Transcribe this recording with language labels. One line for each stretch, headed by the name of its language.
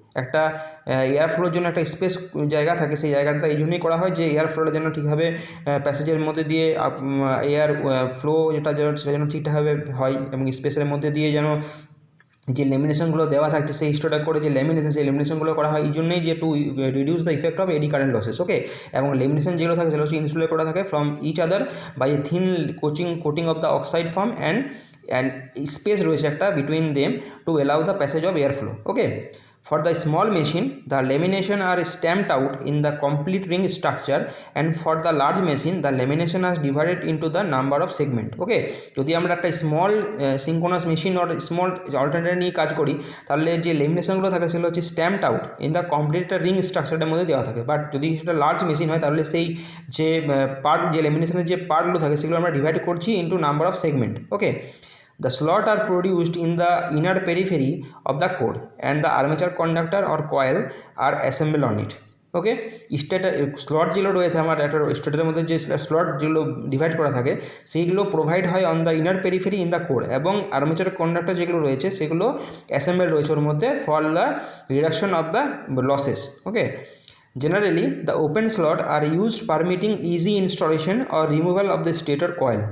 Bangla: একটা air floor জন্য একটা স্পেস জায়গা থাকে, সেই জায়গাটা এই জন্যই করা হয় যে এয়ার ফ্লোটা যেন ঠিকভাবে প্যাসেজের মধ্যে দিয়ে এয়ার ফ্লো যেটা সেটা যেন ঠিকঠাকভাবে হয়, এবং স্পেসের মধ্যে দিয়ে যেন যে লেমিনেশনগুলো দেওয়া থাকছে সেই স্টোরটা করে যে সেই লেমিনেশনগুলো করা হয় এই জন্যই যে
English: To reduce the effect of eddy current losses. Okay,
Bangla: এবং লেমিনেশন যেগুলো থাকে সেগুলো হচ্ছে ইনসুলেট করা থাকে
English: From each other by a thin coating of the oxide form and space রয়েছে একটা between them to allow the passage of air flow. Okay, for the small machine the lamination are stamped out in the complete ring structure and for the large machine the lamination is divided into the number of segment।
Bangla: ওকে, যদি আমরা একটা small synchronous machine or small alternator নিয়ে কাজ করি তাহলে যে লেমিনেশনগুলো থাকে সেগুলো হচ্ছে
English: stamped out in the complete ring
Bangla: স্ট্রাকচারের মধ্যে দেওয়া থাকে, বাট যদি সেটা লার্জ মেশিন হয় তাহলে সেই যে পার্ট যে লেমিনেশনের যে পার্টগুলো থাকে সেগুলো আমরা ডিভাইড করছি
English: Into number of segment. Okay, the slot are produced in the inner periphery of the core and the armature conductor or coil are assembled on it।
Bangla: Okay, stature slot যেগুলো রয়েছে আমার একটা স্টেটারের মধ্যে যে স্লট যেগুলো divide করা থাকে সেইগুলো প্রোভাইড হয়
English: on the inner periphery in the core,
Bangla: এবং আর্মেচার কন্ডাক্টর যেগুলো রয়েছে সেগুলো অ্যাসেম্বল রয়েছে ওর মধ্যে
English: For the reduction of the losses.
Bangla: Okay,
English: Generally, the open slot are used permitting easy installation or removal of the stator coil.